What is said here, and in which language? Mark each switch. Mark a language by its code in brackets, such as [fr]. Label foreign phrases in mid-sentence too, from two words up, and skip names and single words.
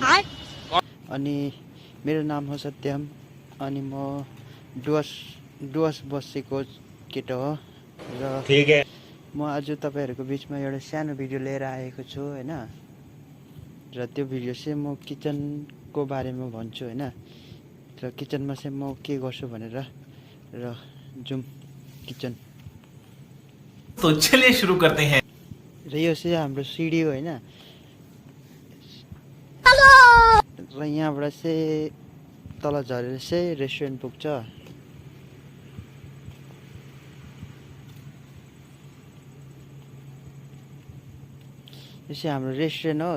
[ne] अनि मेरो नाम हो सत्यम अनि म डुवर्स बसेको केटो हो र [hi] ठीक है। [ne] म आज तपाईँहरूको बिचमा एउटा सानो भिडियो लिएर आएको छु होइन। र त्यो भिडियो चाहिँ म किचनको बारेमा भन्छु होइन। र किचनमा चाहिँ म के गर्छु भनेर र जुम किचन। [hi] तो चलिए शुरू करते हैं। [ne] र यो चाहिँ हाम्रो सिडी हो होइन। र यहाँबाट चाहिँ तल झरेर चाहिँ रेस्टुरेन्ट पुग्छ। यो चाहिँ हाम्रो रेस्टुरेन्ट हो।